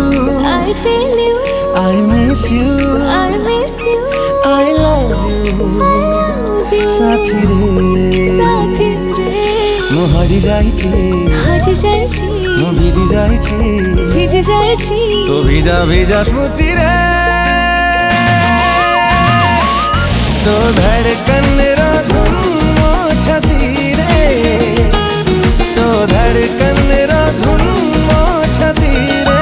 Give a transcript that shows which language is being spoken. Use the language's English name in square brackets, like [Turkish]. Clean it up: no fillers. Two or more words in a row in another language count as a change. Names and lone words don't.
[English] I feel you, I miss you, I miss you, I love you. I love you। [Hindi] साथी रे, साथी रे, [Odia] ମୁଁ ହଜି ଯାଇଛି, ହଜି ଯାଇଛି, ମୁଁ ଭିଜି ଯାଇଛି, ଭିଜି ଯାଇଛି। ତୋ ଭିଜା ଭିଜା ସ୍ମୃତିରେ, ତୋ ଧଡ଼କନର ଧୁନ ମୋ ଛାତିରେ, ତୋ ଧଡ଼କନର ଧୁନ ମୋ ଛାତିରେ।